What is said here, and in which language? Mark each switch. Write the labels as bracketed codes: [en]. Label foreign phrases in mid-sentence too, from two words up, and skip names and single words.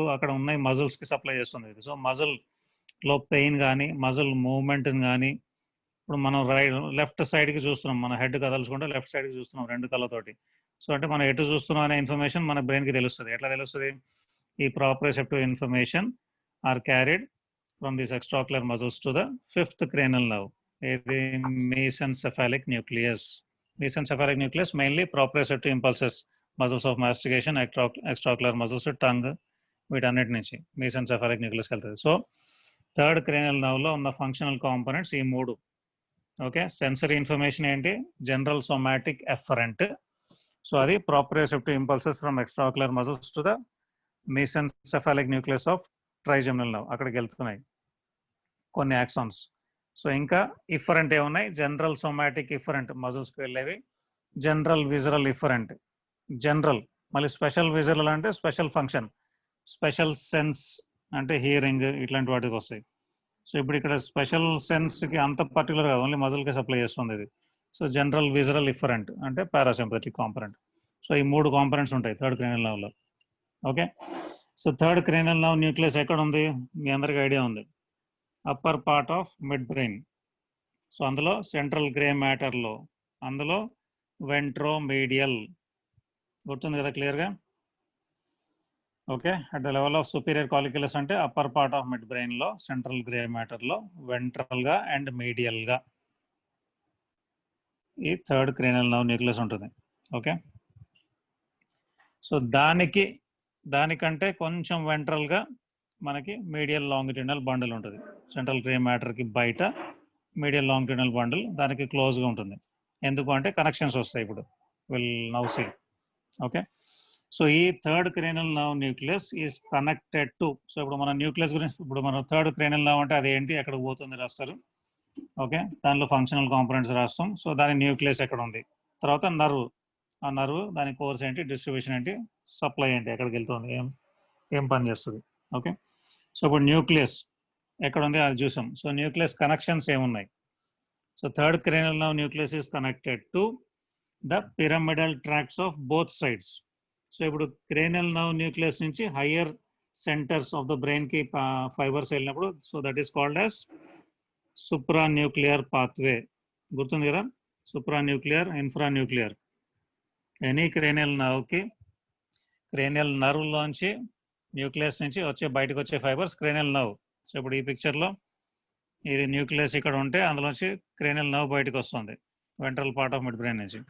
[te] అక్కడ ఉన్నాయి [en] musclesకి supply [te] చేస్తుంది ఇది. సో మజిల్లో పెయిన్ కానీ, [en] muscle movement [te] కానీ, ఇప్పుడు మనం [en] left sideకి [te] చూస్తున్నాం, మన హెడ్ కదలుచుకుంటే [en] left sideకి [te] చూస్తున్నాం 2 కళ్ళతోటి. సో అంటే మనం ఎటు చూస్తున్నాం అనే ఇన్ఫర్మేషన్ మన బ్రెయిన్కి తెలుస్తుంది. ఎట్లా తెలుస్తుంది? ఈ [en] proprioceptive information are carried from this extraocular muscles to the 5th cranial nerve, ఏది? mesencephalic nucleus. Mesencephalic nucleus mainly proprioceptive impulses, muscles of mastication, extraocular muscles, tongue, [te] వీటన్నిటి నుంచి [en] mesencephalic nucleus [te] వెళ్తుంది. సో [en] 3rd cranial nerve [te] లో ఉన్న [en] functional components [te] ఈ 3. [en] okay. sensory information ఏంటి? general, somatic, efferent. సో అది proprioceptive impulses from extraocular muscles to the mesencephalic nucleus of trigeminal nerve, [te] అక్కడికి వెళ్తున్నాయి కొన్ని యాక్సాన్స్. సో ఇంకా ఇఫరెంట్ ఏమున్నాయి? [en] general, somatic, efferent musclesకి వెళ్ళేవి. general, visceral, efferent. [te] జనరల్ మళ్ళీ [en] special visceral [te] అంటే [en] special function, special sense [te] అంటే హియరింగ్, ఇట్లాంటి వాటికి వస్తాయి. సో ఇప్పుడు ఇక్కడ [en] special senseకి [te] అంత పర్టికులర్ కాదు, [en] only muscleకే supply [te] చేస్తుంది ఇది. [en] so general, visceral, efferent అంటే parasympathetic component. [te] సో ఈ 3 కాంపనెంట్స్ ఉంటాయి [en] 3rd cranial nerve. [te] ఓకే. సో [en] 3rd cranial nerve [te] న్యూక్లియస్ ఎక్కడ ఉంది? మీ అందరికీ ఐడియా ఉంది, [en] upper part of mid brain. [te] సో అందులో [en] central grey matterలో, [te] అందులో వెంట్రోమీడియల్, గుర్తుంది కదా క్లియర్గా? [en] okay. at the level of superior colliculus అంటే upper part of mid brainలో, central grey matterలో, ventralగా and medialగా ఈ 3rd cranial nerve nucleus ఉంటుంది. ఓకే. [te] సో దానికంటే కొంచెం వెంట్రల్గా మనకి [en] medial longitudinal bundle [te] ఉంటుంది. [en] central grey matterకి బయట medial longitudinal bundle [te] దానికి క్లోజ్గా ఉంటుంది. ఎందుకు అంటే కనెక్షన్స్ వస్తాయి. ఇప్పుడు [en] will now see. okay. so ఈ 3rd cranial nerve nucleus is connected to. [te] సో ఇప్పుడు మన న్యూక్లియస్ గురించి, ఇప్పుడు మన [en] 3rd cranial nerve [te] అంటే అదేంటి, ఎక్కడికి పోతుంది రాస్తారు. ఓకే. దానిలో [en] functional components [te] రాస్తాం. సో దాని న్యూక్లియస్ ఎక్కడ ఉంది, తర్వాత నర్వ్, ఆ నర్వ్ దాని కోర్స్ ఏంటి, డిస్ట్రిబ్యూషన్ ఏంటి, సప్లై ఏంటి, ఎక్కడికి వెళ్తుంది, ఏం పని చేస్తుంది. ఓకే. సో ఇప్పుడు న్యూక్లియస్ ఎక్కడ ఉంది అది చూసాం. [en] so nucleus connections ఏమున్నాయి? సో 3rd cranial nerve nucleus is connected to the pyramidal tracts of both sides. సో ఇప్పుడు cranial nerve nucleus నుంచి higher centers of the brainకి fibers వెళ్ళినప్పుడు, so that is called as supra nuclear pathway. [te] గుర్తుంది కదా, [en] supra nuclear, infra nuclear. any cranial nerveకి, cranial nerveలోంచి nucleus [te] నుంచి బయటకు వచ్చే [en] fibers cranial nerve. [te] సో ఇప్పుడు ఈ పిక్చర్లో ఇది న్యూక్లియస్ ఇక్కడ ఉంటే అందులోంచి [en] cranial nerve [te] బయటకు వస్తుంది [en] ventral part of mid brain [te] నుంచి.